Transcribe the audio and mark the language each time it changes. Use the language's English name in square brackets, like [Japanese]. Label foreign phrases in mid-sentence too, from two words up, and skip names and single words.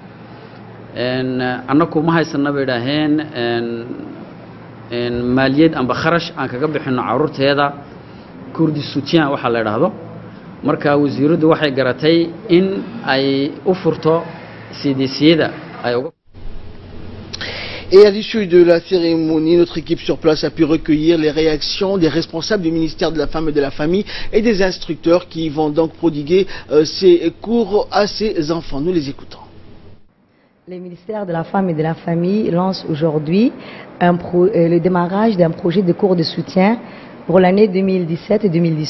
[Somali] annagu ma haysana bay idhaaheen maaliyad amba kharash aan kaga bixinno carruurteeda kurdi soutien waxaa la idhaahdo marka wasiiraddu waxay garatay in ay u furto CDC-da ay uga. [French] Et à l'issue de la cérémonie, notre équipe sur place a pu recueillir les réactions des responsables du ministère de la Femme et de la Famille et des instructeurs qui vont donc prodiguer ces cours à ces enfants. Nous les écoutons. Le ministère de la Femme et de la Famille lance aujourd'hui le démarrage d'un projet de cours de soutien pour l'année 2017 et 2018.